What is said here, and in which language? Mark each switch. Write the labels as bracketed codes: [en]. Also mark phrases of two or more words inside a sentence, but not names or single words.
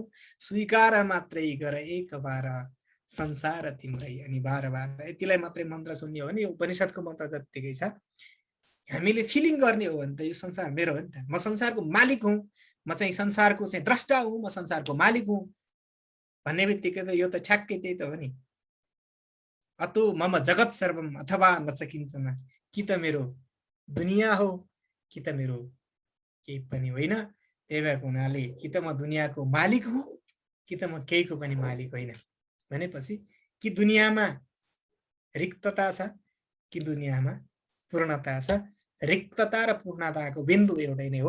[ne] स्वीकार मात्रै गर एक बार संसार तिम्रै अनिवार्य बार। यतिलाई मात्रै मन्त्र सुन्ने हो भने यो उपनिषदको मन्त्र जत्तिकै छ। हामीले फिलिङ गर्ने हो भने त यो संसार मेरो हो नि त, म संसारको मालिक हुँ, म चाहिँ संसारको चाहिँ द्रष्टा हुँ, म संसारको मालिक हुँ भन्ने बित्तिकै त यो त ठ्याक्कै त्यही त हो नि। [sa] अतो मम जगत सर्वम अथवा नचकिञ्चन, [ne] कि त मेरो दुनियाँ हो कि त मेरो केही पनि होइन। त्यही भएको हुनाले कि त म दुनियाँको मालिक हुँ कि त म केहीको पनि मालिक होइन भनेपछि कि दुनियाँमा रिक्तता छ कि दुनियाँमा पूर्णता छ, रिक्तता र पूर्णताको बिन्दु एउटै नै हो।